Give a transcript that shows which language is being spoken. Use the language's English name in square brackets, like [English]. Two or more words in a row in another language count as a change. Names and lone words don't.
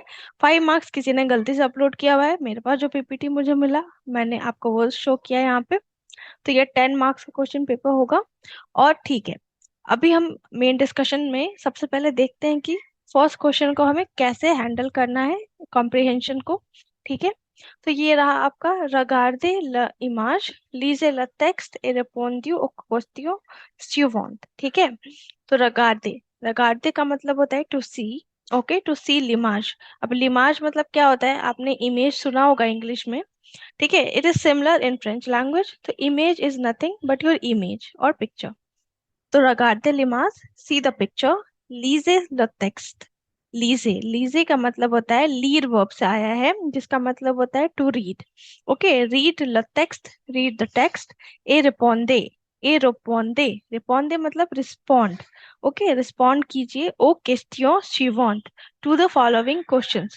[Hindi] 5 मार्क्स किसी ने गलती से अपलोड किया हुआ है, मेरे पास जो पीपीटी मुझे मिला मैंने आपको वो शो किया है यहाँ पे। तो ये 10 मार्क्स का [English] question paper [Hindi] होगा। और ठीक है, अभी हम [English] main discussion [Hindi] में सबसे पहले देखते हैं कि [English] first question [Hindi] को हमें कैसे हैंडल करना है, कॉम्प्रिहेंशन को। ठीक है, तो ये रहा आपका [French] regarde la image, lise le texte et répondez aux questions suivantes। [Hindi] ठीक है, तो [French] regarde, regarde [Hindi] का मतलब होता है [English] to see. OK, to see लिमाज। [Hindi] अब लिमाज मतलब क्या होता है, आपने इमेज सुना होगा इंग्लिश में। ठीक है, [English] it is similar in French language. तो image is nothing but your image और पिक्चर। [Hindi] तो [French] regarde l'image, [English] see the picture, लीजे the text. [Hindi] लीजे, लीजे का मतलब होता है लीड वर्ब से आया है, जिसका मतलब होता है [English] to read. OK, read le text, read the text. [French] et répondez, et répondez, répondez [English] मतलब रिस्पॉन्ड। OK, respond कीजिए [French] aux questions suivantes, [English] to the following questions.